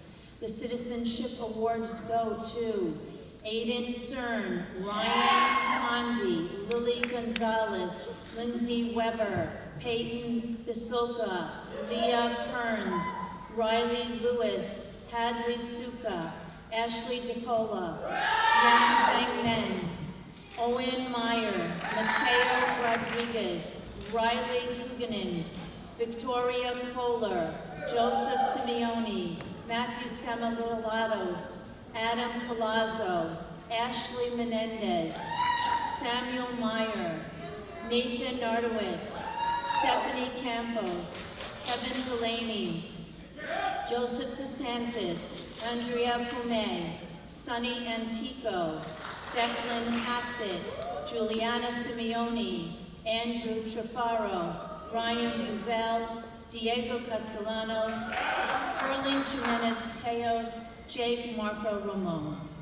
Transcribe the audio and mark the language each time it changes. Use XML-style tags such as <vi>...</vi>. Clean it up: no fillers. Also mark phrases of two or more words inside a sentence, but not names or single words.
<en>The Citizenship Awards go to Aiden Cern, Ryan Condi, Lily Gonzalez, Lindsay Weber, Peyton Bisoka, Leah Kearns, Riley Lewis, Hadley Suka, Ashley DeCola, Yang Zhang Men, Owen Meyer, Mateo Rodriguez, Riley Huguenin, Victoria Kohler, Joseph Simeone, Matthew Stamatilados, Adam Palazzo, Ashley Menendez, Samuel Meyer, Nathan Nardowitz, Stephanie Campos, Kevin Delaney, Joseph DeSantis, Andrea Pume, Sunny Antico, Declan Hassett, Juliana Simeone, Andrew Trufaro, Ryan Uvell, Diego Castellanos, Erling Jimenez Teos, Jake Marco Ramon.</en>